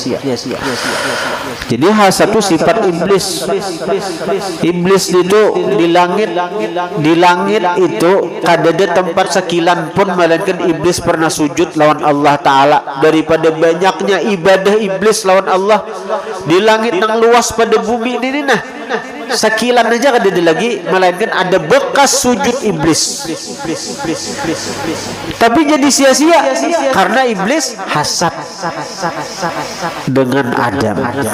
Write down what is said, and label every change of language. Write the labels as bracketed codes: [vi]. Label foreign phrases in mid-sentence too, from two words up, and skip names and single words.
[id] Jadi satu sifat iblis. [bjn] Iblis itu di langit itu kada ada tempat sekilan pun melainkan iblis pernah sujud lawan Allah Ta'ala. Daripada banyaknya ibadah iblis lawan Allah di langit yang luas pada bumi ini, nah sekilan aja kada ada lagi melainkan ada bekas sujud iblis. [id] Tapi jadi sia-sia karena iblis hasad dengan Adam.